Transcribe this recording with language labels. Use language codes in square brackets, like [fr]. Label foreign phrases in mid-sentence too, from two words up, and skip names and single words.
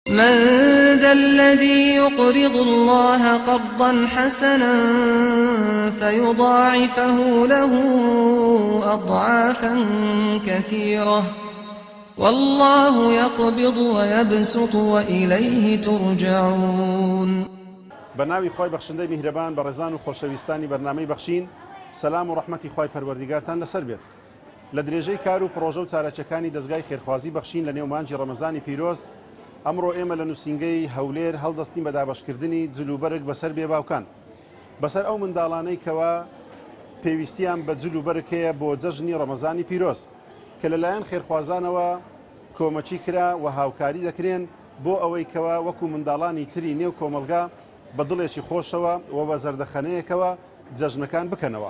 [ar] من ذا الذي يقرض الله قرضا حسنا فيضاعفه له أضعافا كثيرة والله يقبض ويبسط وإليه ترجعون. [ckb] بەناوی خۆی بەخشندەی میهرەبان بە ڕێزان و خۆشەویستانی بەرنامەی بەخشین سەلام و ڕەحمەتی خۆی پەروەردیگارتان لەسەر بێت. لە درێژەی کار و پرۆژە و چارەچەکانی دەستگای خێرخوازی بەخشین لە نێو مانجی ڕەمەزانی پیرۆز ئەمڕۆ ئێمە لە نووسینگەی هەولێر هەڵدەستین بە دابەشکردنی جلوبەرگ بەسەر بێباوکان بەسەر ئەو منداڵانەی کەوا پێویستیان بە جلوبەرگ هەیە بۆ جەژنی ڕەمەزانی پیرۆز کە لەلایەن خێرخوازانەوە کۆمەچی کرا و هاوکاری دەکرێن بۆ ئەوەی کەوا وەکو منداڵانی تری نێو کۆمەلگا بە دڵێکی خۆشەوە و بە زەردەخەنەیەکەوە جەژنەکان بکەنەوە.